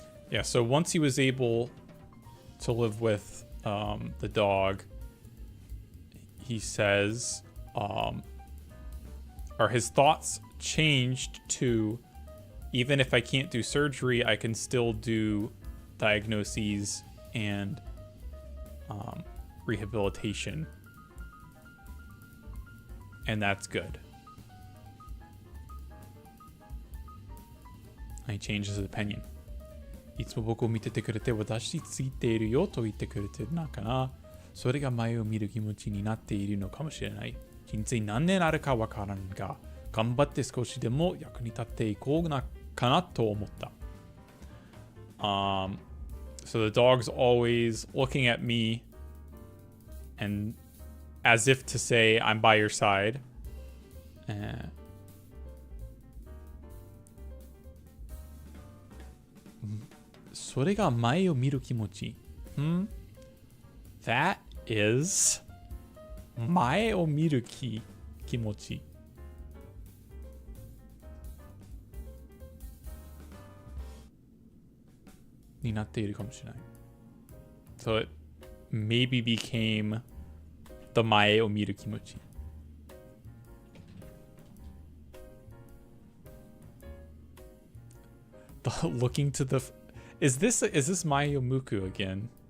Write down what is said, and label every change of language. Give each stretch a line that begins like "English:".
English: Yeah, so once he was able to live with the dog, he says, or his thoughts changed to, even if I can't do surgery, I can still do diagnoses and rehabilitation. And that's good. And he changes his opinion.
Japanese: いつも僕を見ててくれて私についているよと言ってくれてるのかな。それが前を見る気持ちになっているのかもしれない。人生何年あるかわからんが、頑張って少しでも役に立っていこうかなと思った。
English: So the dog's always looking at me and as if to say, I'm by your side. That is
Japanese: 前を見る気持ちになっているかもしれない。
English: So it maybe became the
Japanese: 前を見る気持ち。
English: Looking to the... Is this Mayomuku again?